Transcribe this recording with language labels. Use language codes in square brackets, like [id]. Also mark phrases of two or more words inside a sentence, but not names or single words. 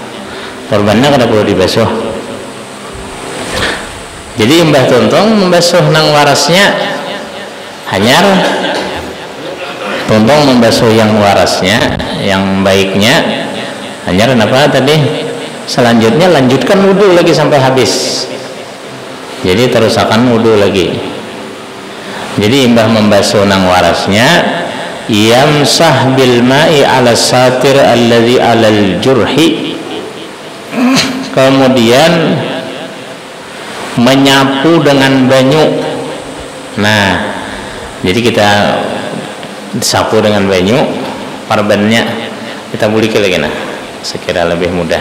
[bjn] Perbannya kada perlu dibasuh. Jadi Mbah Tuntong membasuh nang warasnya hanyar, Tuntong membasuh yang warasnya, yang baiknya hanyar. Kenapa tadi? Selanjutnya lanjutkan wudhu lagi sampai habis. Jadi terusakan wudhu lagi. Jadi Mbah membasuh nang warasnya, [ar] يمسح بالماء على الساتر الذي على الجرح, [bjn] kemudian menyapu dengan banyu. Nah, jadi kita sapu dengan banyu, parbannya kita buliki lagi, nah sekira lebih mudah.